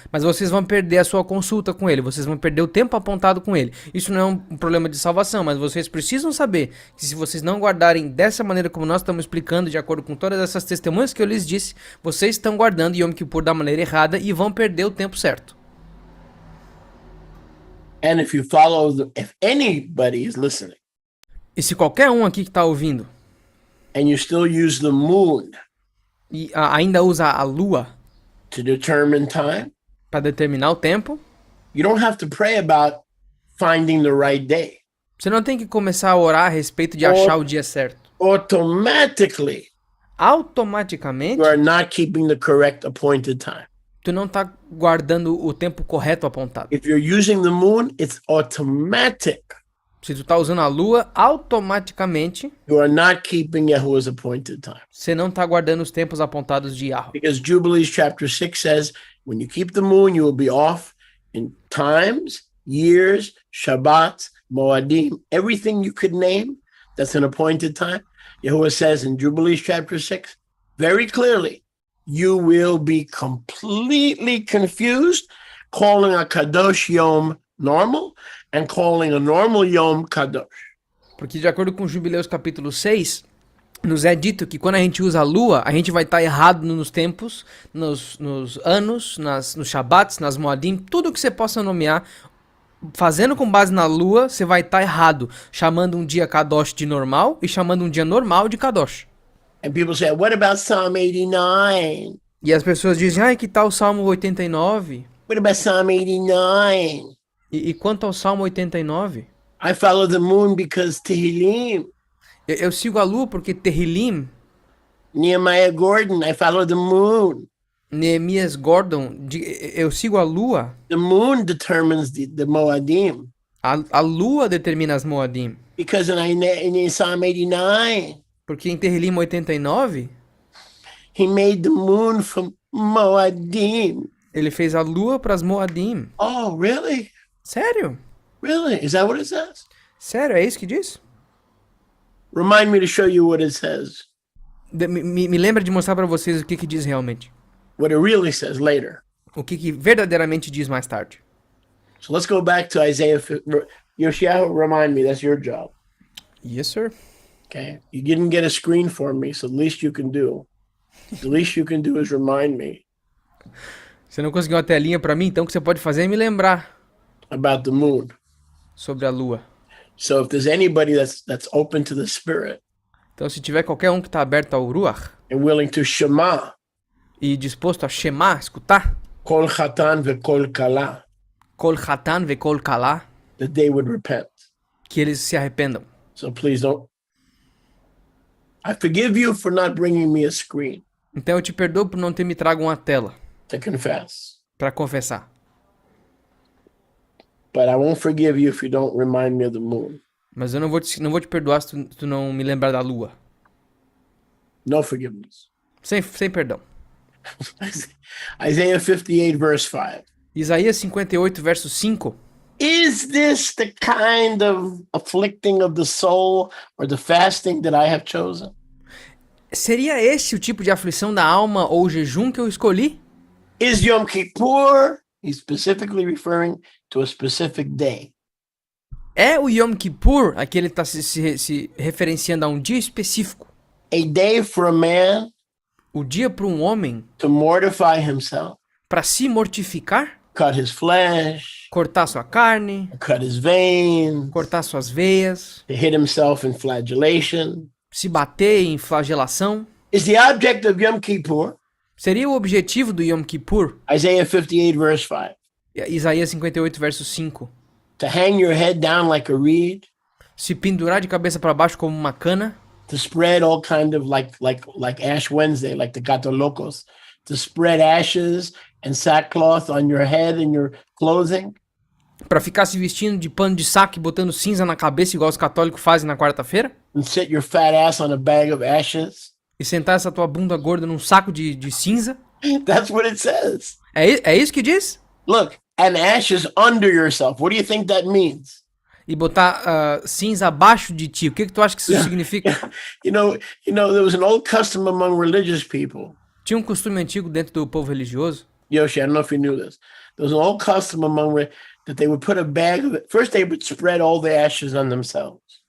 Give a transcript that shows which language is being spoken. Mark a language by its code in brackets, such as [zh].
[pt] Mas vocês vão perder a sua consulta com ele, vocês vão perder o tempo apontado com ele. Isso não é um problema de salvação, mas vocês precisam saber que se vocês não guardarem dessa maneira como nós estamos explicando, de acordo com todas essas testemunhas que eu lhes disse, vocês estão guardando Yom Kippur da maneira errada e vão perder o tempo certo. [en] And if anybody is listening, [pt] e se qualquer um aqui que está ouvindo [en] and you still use the moon [pt] e ainda usa a lua [en] to determine time, [pt] para determinar o tempo, [en] you don't have to pray about finding the right day. [pt] Você não tem que começar a orar a respeito de achar o dia certo. [en] Automatically, [pt] automaticamente, [en] you are not keeping the correct appointed time. [pt] Tu não tá guardando o tempo correto apontado. [en] If you're using the moon, it's automatic. [pt] Se tu tá usando a lua, automaticamente [en] you are not keeping Yahuwah's appointed time. [pt] Você não tá guardando os tempos apontados de Yahweh. [en] Because Jubilees chapter 6 says, when you keep the moon, you will be off in times, years, Shabbats, Moadim, everything you could name that's an appointed time. Yahuwah says in Jubilees chapter 6, very clearly, you will be completely confused, calling a Kadosh Yom normal and calling a normal Yom Kadosh. [pt] Porque de acordo com Jubileus capítulo 6, nos é dito que quando a gente usa a lua, a gente vai estar errado nos tempos, nos anos, nos Shabbats, nas Moadim, tudo que você possa nomear. Fazendo com base na lua, você vai estar errado, chamando um dia Kadosh de normal e chamando um dia normal de Kadosh. [en] And people say, what about Psalm 89? [pt] E as pessoas dizem, que tal o Salmo 89? [en] What about Psalm 89? [pt] E quanto ao Salmo 89? [en] I follow the moon because Tehillim. [pt] Eu sigo a lua porque Tehillim. [en] Nehemiah Gordon, I follow the moon. [pt] Neemias Gordon, eu sigo a lua. [en] The moon determines the Moadim. [pt] A lua determina as Moadim. [en] Because in Psalm 89, [pt] porque em Tehillim 89, [en] he made the moon from Moadim. [pt] Ele fez a lua para as Moadim. [en] Oh, really? [pt] Sério? [en] Really? Is that what it says? [pt] Sério, é isso que diz? [en] Remind me to show you what it says. [pt] Me lembra de mostrar para vocês o que diz realmente. [en] What it really says later. [pt] O que verdadeiramente diz mais tarde. [en] So let's go back to Isaiah. Yoshiyahu, remind me, that's your job. Yes, sir. Okay. You didn't get a screen for me, so the least you can do is remind me. [pt] Você não conseguiu uma telinha pra mim? Então o que você pode fazer é me lembrar [en] about the moon. [pt] sobre a lua. [en] So if there's anybody that's open to the spirit [pt] Então se tiver qualquer um que tá aberto ao Ruach [en] and willing to shema, [pt] e disposto a shema, escutar, [he] kol chatan vekol kala, kol hatan ve kol kala, [en] that they would repent. [pt] que eles se arrependam. [en] So please don't. I forgive you for not bringing me a screen [pt] Então eu te perdoo por não ter me trago uma tela [en] to confess, [pt] pra confessar. [en] but I won't forgive you if you don't remind me of the moon. [pt] Mas eu não vou te perdoar se tu não me lembrar da lua. [en] No forgiveness. [pt] Sem perdão. [en] Isaiah 58, verse 5. [pt] Isaías 58, verso 5. [en] Is this the kind of afflicting of the soul or the fasting that I have chosen? [pt] Seria esse o tipo de aflição da alma ou jejum que eu escolhi? [en] Is Yom Kippur, he's specifically referring to a specific day. [pt] É o Yom Kippur, aqui ele está se referenciando a um dia específico. [en] A day for a man [pt] O dia para um homem, [en] to mortify himself, [pt] para se mortificar, [en] cut his flesh, [pt] cortar sua carne, [en] cut his veins, [pt] cortar suas veias, [en] to hit himself in flagellation. [pt] se bater em flagelação. [en] Is the object of Yom Kippur, [pt] Seria o objetivo do Yom Kippur, [en] Isaiah 58, verse 5, [pt] Isaías 58, verso 5. [en] to hang your head down like a reed, [pt] Se pendurar de cabeça para baixo como uma cana, [en] to spread all kind of like Ash Wednesday, like the Gato Locos, to spread ashes and sackcloth on your head and your clothing, [pt] para ficar se vestindo de pano de saco e botando cinza na cabeça igual os católicos fazem na quarta-feira, [en] and sit your fat ass on a bag of ashes. [pt] e sentar essa tua bunda gorda num saco de cinza. [en] That's what it says. [pt] É isso que diz? [en] Look, and ashes under yourself. What do you think that means? [pt] E botar cinza abaixo de ti. O que tu acha que isso significa? [en] You know, there was an old custom among religious people. [pt] Tinha um costume antigo dentro do povo religioso. [en] Yoshi, I don't know if you knew this. There was an old custom that they would put a bag of it. First, they would spread all the ashes on themselves.